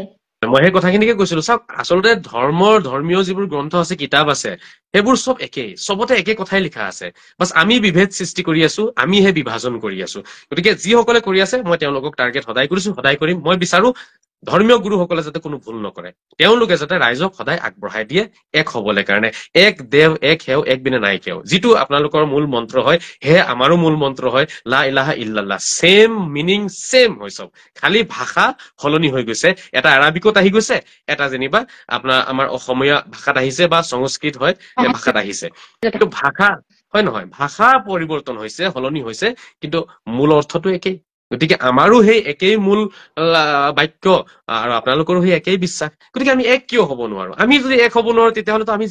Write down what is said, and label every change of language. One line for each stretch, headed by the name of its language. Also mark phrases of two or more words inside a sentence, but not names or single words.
Assamese: মই সেই কথাখিনিকে কৈছিলো চাওক আচলতে ধৰ্মীয় যিবোৰ গ্ৰন্থ আছে কিতাপ আছে সেইবোৰ চব একেই চবতে একে কথাই লিখা আছে বাছ আমি বিভেদ সৃষ্টি কৰি আছো আমিহে বিভাজন কৰি আছো গতিকে যিসকলে কৰি আছে মই তেওঁলোকক টাৰ্গেট সদায় কৰিছো সদায় কৰিম মই বিচাৰো ধৰ্মীয় গুৰুসকলে যাতে কোনো ভুল নকৰে তেওঁলোকে যাতে ৰাইজক সদায় আগবঢ়াই দিয়ে এক হবলৈ কাৰণে এক দেৱ এক সেও এক বিনে নাই কেও যিটো আপোনালোকৰ মূল মন্ত্ৰ হয় সেয়ে আমাৰো মূল মন্ত্ৰ হয়
Arabic: لا إله إلا الله
English: same meaning
Assamese: সেম হয় চব খালি ভাষা সলনি হৈ গৈছে এটা আৰবিকত আহি গৈছে এটা যেনিবা আমাৰ অসমীয়া ভাষাত আহিছে বা সংস্কৃত হয় এই ভাষাত আহিছে কিন্তু ভাষা হয় নহয় ভাষা পৰিৱৰ্তন হৈছে সলনি হৈছে কিন্তু মূল অৰ্থটো একেই গতিকে আমাৰো সেই একেই মূল বাক্য আৰু আপোনালোকৰো সেই একেই বিশ্বাস গতিকে আমি এক কিয় হ'ব নোৱাৰো আমি যদি এক হ'ব নোৱাৰো তেতিয়াহ'লেতো আমি